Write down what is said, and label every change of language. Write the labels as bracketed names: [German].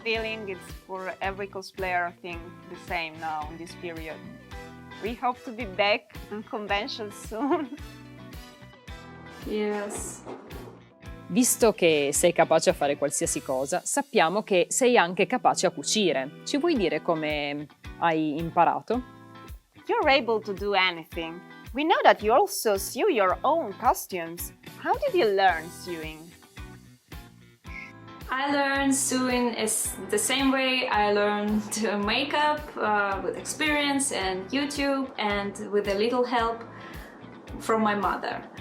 [English] Feeling it's for every cosplayer, I think, the same now in this period. We hope to be back on conventions soon. Yes. [Italian] Visto che sei capace a fare qualsiasi cosa, sappiamo che sei anche capace a cucire. Ci vuoi dire come hai imparato? [English] You're able to do anything. We know that you also sew your own costumes. How did you learn sewing? I learned sewing is the same way I learned makeup, with experience and YouTube and with a little help from my mother.